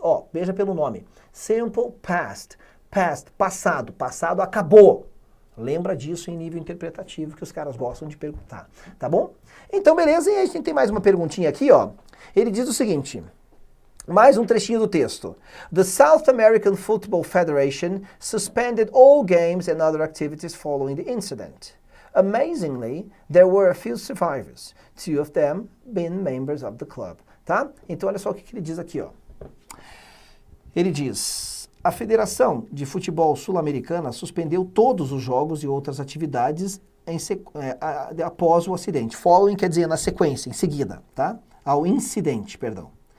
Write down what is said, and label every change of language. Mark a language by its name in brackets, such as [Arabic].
[Portuguese] Ó, veja pelo nome. Simple past. Past, passado. Passado acabou. Lembra disso em nível interpretativo que os caras gostam de perguntar. Tá bom? Então, beleza. E aí a gente tem mais uma perguntinha aqui, ó. Ele diz o seguinte: Mais um trechinho do texto. [English] The South American Football Federation suspended all games and other activities following the incident. Amazingly, there were a few survivors, 2 of them being members of the club. [Portuguese] Tá? Então olha só o que ele diz aqui, ó. Ele diz: a Federação de Futebol Sul-Americana suspendeu todos os jogos e outras atividades após o acidente. Following quer dizer na sequência, em seguida, tá? Ao incidente, perdão.